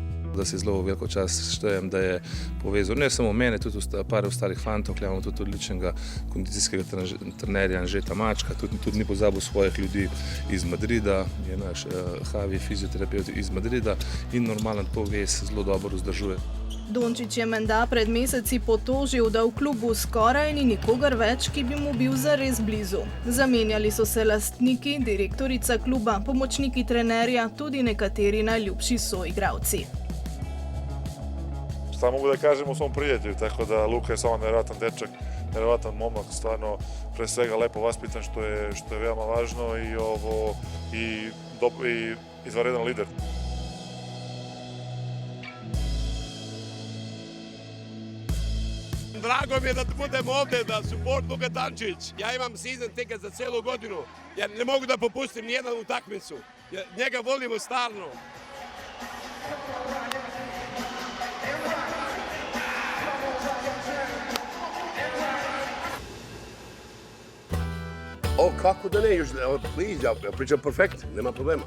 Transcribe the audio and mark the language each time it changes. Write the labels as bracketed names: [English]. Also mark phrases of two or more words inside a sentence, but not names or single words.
[Slovenian] Da si zelo veliko čast štejem, da je povezal ne samo mene, tudi par ostalih fantov, imamo tudi odličnega kondicijskega trenerja Anžeta Mačka, tudi ni pozabil svojih ljudi iz Madrida, je naš Javi fizioterapeut iz Madrida in normalen povez zelo dobro vzdržuje. Dončić je menda pred meseci potožil, da v klubu skoraj ni nikogar več, ki bi mu bil zares blizu. Zamenjali so se lastniki, direktorica kluba, pomočniki trenerja, tudi nekateri najljubši soigralci. [Serbian] Šta mogu da kažem o svom prijatelju, tako da Luka je samo nevjerojatan dečak, nevjerojatan momak, stvarno pre svega lepo vaspitan, što je veoma važno i izvanredan lider. Drago mi je da budem ovdje, da support Luka Dončić. Ja imam [English] season ticket [Serbian] za cijelu godinu, jer ne mogu da popustim nijednu utakmicu. Njega volimo stalno. O, kako da ne, please, ja pričam perfekt, nema problema.